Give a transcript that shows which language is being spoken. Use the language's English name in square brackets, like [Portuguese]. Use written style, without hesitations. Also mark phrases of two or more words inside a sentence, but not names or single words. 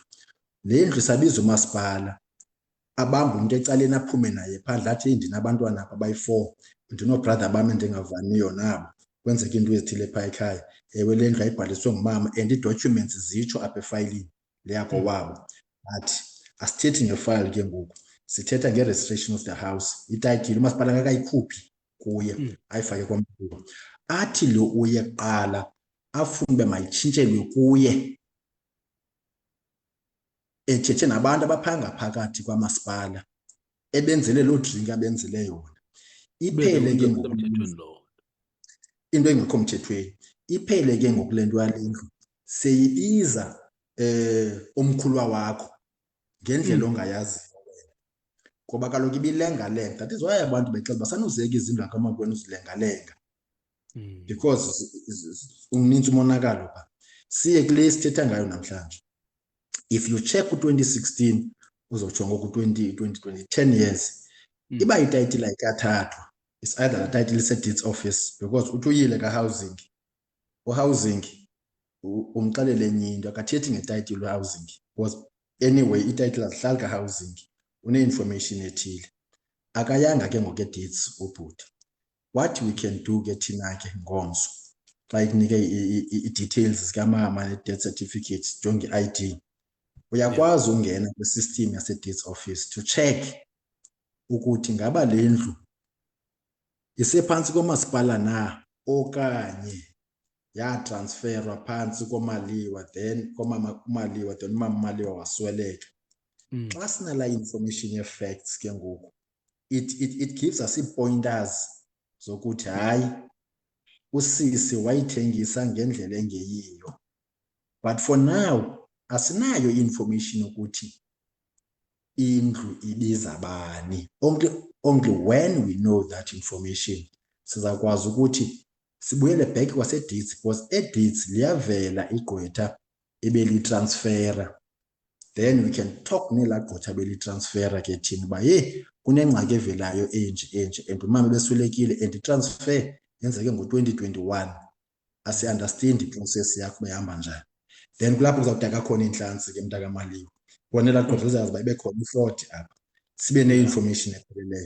[Xhosa] Le ndlu isabiza umasipala abamba umntu ecaleni aphume naye phandle athi ndinabantwana apha bayi-4 ndinobrother bam endingavaniyo nabo kwenzeka into ezithile phaa ekhaya. Ewe le ndlu ayibhaliswe ngumama and ii-documents zitsho apha efayilini le yakowabo. But asithethi ngefayile ke ngoku sithetha nge- [English] registration of the house. [Xhosa] Itayitile umasipala akakayikhuphi kuye ayifake kwaMaliwa. Athi lo uye kuqala afune uba mayitshintshelwe kuye ethethe nabantu abaphanga phakathi kwamasipala ebenzele loo drink abenzele yona. Iphele ke ngoku into engekho mthethweni. Iphele ke ngoku le nto yale ndlu seyibiza umkhulwa wakho ngendlela ongayaziyo wena, ngoba kaloku ibilengalenga. [English] That is why [Xhosa] abantu bexela basanuzeka izindlu akamakwenu zilengalenga because uninzi umonakalo phaa. Siye kule sithetha ngayo namhlanje. [English] If you check [Xhosa] u-2016 uzojonga ku-2020 10 years iba itayitile ayikathathwa. [English] It's either [Xhosa] la title ise-deeds [English] office because [Xhosa] uthi uyile ka-housing u-housing umxelele enye into akathethi ngetayitile u-housing [English] because anyway [Xhosa] itayitile azihlali ka-housing une-information ethile akayanga ke ngoke-deeds ubhuti. [English] What we can do [Xhosa] ke thina ke ngomso xa ikunike i-details zikamama ne-death certificate jonge i-ID uyakwazi ungena kwi-system yase-deeds office [English] to check [Xhosa] ukuthi ngaba le ndlu isephantsi komasipala na okanye yatransferwa phantsi koMaliwa then uMaliwa then umama Maliwa wasweleka. Xa sinala information ye-facts ke ngoku [English] it gives us [Xhosa] ii-pointers zokuthi hayi usisi wayithengisa ngendlela engeyiyo. [English] But for now [Xhosa] asinayo information ukuthi indlu ibiza bani. [English] Only when we know that information [Xhosa] sizakwazi ukuthi sibuyele back kwase-deeds because e-deeds liyavela igqwetha ebelitransfera. [English] Then we can talk [Xhosa] nelaa gqwetha belitransfera ke thina uba kunengxaki evelayo enje and umama ebeswelekile and itransfer yenzeke ngo-2021. Asi-understand iprocess yakho behamba njani. Then kulapho kuzawudaka khona intlantsi ke mntakaMaliwa. Bona elaa gqwetha lizazi uba ibe khona i-fraud apha. Sibe ne-information epheleleyo.